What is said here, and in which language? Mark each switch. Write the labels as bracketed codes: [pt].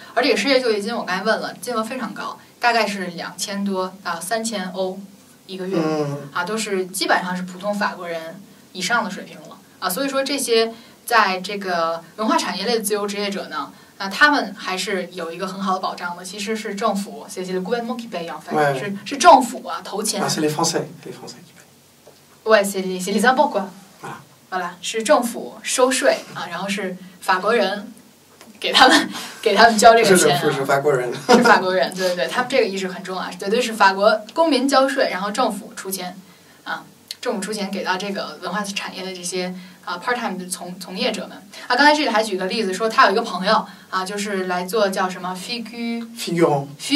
[zh] 而这个失业救济金我刚才问了，金额非常高，大概是2000多到3000欧一个月都是基本上是普通法国人以上的水平了所以说这些在这个文化产业类的自由职业者呢。他们还是有一个很好的保障的，其实是政府， [fr] c'est le gouvernement qui paye en fait， [zh] 是政府投钱。 [fr] c'est les Français qui payent. Ouais, c'est les impôts quoi. [zh] Voilà， 是政府收税然后是法国人给他们交这个钱是法国人，是法国人，对，他们这个意识很重要，绝对是法国公民交税，然后政府出钱政府出钱给到这个文化产业的这些part-time 的从业者们刚才这里还举个例子说，他有一个朋友就是来做叫什么 figurant